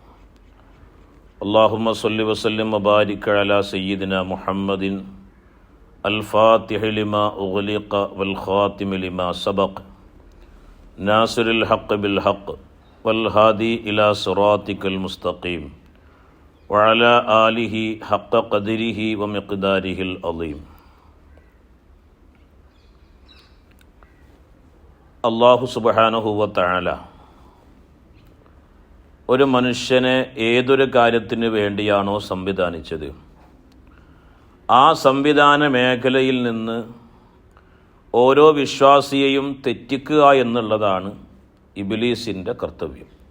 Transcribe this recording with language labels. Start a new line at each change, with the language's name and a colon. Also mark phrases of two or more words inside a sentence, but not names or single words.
Arabic: اللهم صل وسلم وبارك على سيدنا محمد الفاتح لما أغلق والخاتم لما سبق ناصر الحق بالحق والهادي إلى صراطك المستقيم وعلى آله حق قدره ومقداره العظيم. الله سبحانه وتعالى
Malayalam: ഒരു മനുഷ്യനെ ഏതൊരു കാര്യത്തിന് വേണ്ടിയാണോ സംവിധാനിച്ചത്, ആ സംവിധാന മേഖലയിൽ നിന്ന് ഓരോ വിശ്വാസിയെയും തെറ്റിക്കുക എന്നുള്ളതാണ് ഇബ്ലീസിൻ്റെ കർത്തവ്യം.